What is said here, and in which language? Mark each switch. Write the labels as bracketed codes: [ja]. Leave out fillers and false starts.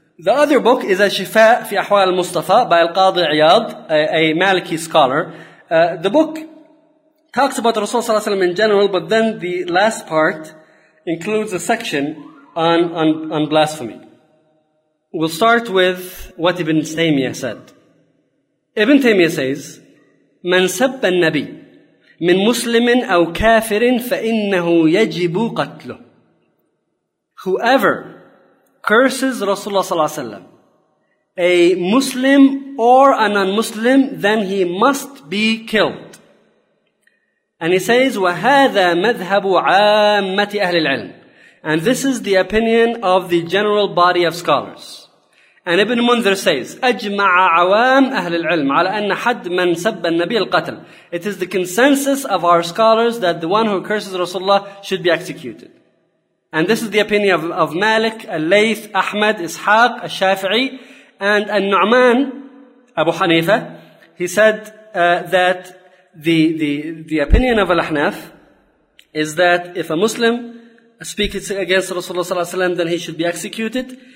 [en] The other book is Al-Shifa fi Ahwal al-Mustafa by Al-Qadi Iyad, a Maliki scholar. The book talks about Rasulullah in general, but then the last part includes a section on blasphemy. We'll start with what Ibn Taymiyyah said. [ar] Ibn Taymiyyah [en] says, [ar] من سب النبي من مسلم أو كافر فإنه يجب قتله. [en] Whoever curses Rasulullah ﷺ, a Muslim or a non-Muslim, then he must be killed. And he says, [ar] وَهَذَا مَذْهَبُ عَامَّةِ أَهْلِ الْعِلْمِ. [en] And this is the opinion of the general body of scholars. And Ibn Munzir says, [ar] أَجْمَعَ عَوَامْ أَهْلِ الْعِلْمِ عَلَى أَنَّ حَدْ مَنْ سَبَّ النَّبِيَ الْقَتْلِ. [en] It is the consensus of our scholars that the one who curses Rasulullah should be executed. And this is the opinion of Malik, Al-Layth, Ahmed, Ishaq, Al-Shafi'i, and Al-Nu'man, Abu Hanifa. He said that the opinion of Al-Ahnaf is that if a Muslim speaks against Rasulullah ﷺ, then he should be executed.